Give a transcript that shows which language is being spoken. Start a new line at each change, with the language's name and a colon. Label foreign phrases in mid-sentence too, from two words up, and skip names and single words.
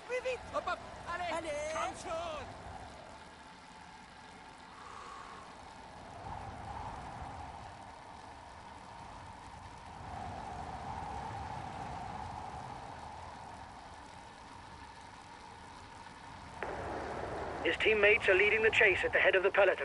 French: Hop, hop, allez, Allez.
German: komm schon.
English: His teammates are leading the chase at the head of the peloton.